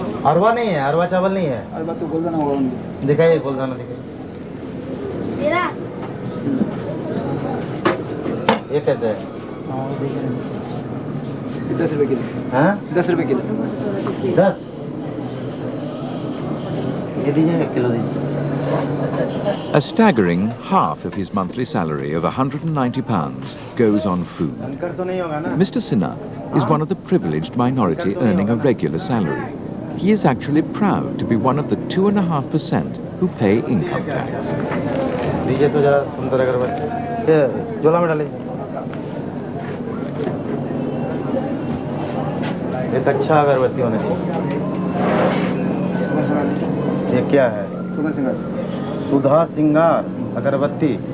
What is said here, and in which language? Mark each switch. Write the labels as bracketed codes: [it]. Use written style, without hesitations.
[hi] अरवा नहीं है अरवा चावल नहीं है अरवा तो गोलदाना होगा दिखाइए गोलदाना दिखाइए तेरा ये कैसे है 10 रुपए किलो हाँ 10 रुपए किलो 10 ये दीजिए 1 किलो दीजिए. [en] A staggering half of his monthly salary of £190 goes on food. Mr. Sinha is one of the privileged minority earning a regular salary. He is actually proud to be one of the 2.5% who pay income tax. [hi] दीजिए तो जरा सुंदर अगरबत्ती ये झोला में डालिए. एक अच्छा अगरबत्ती होना चाहिए. ये क्या है? सुधा सिंगार अगरबत्ती.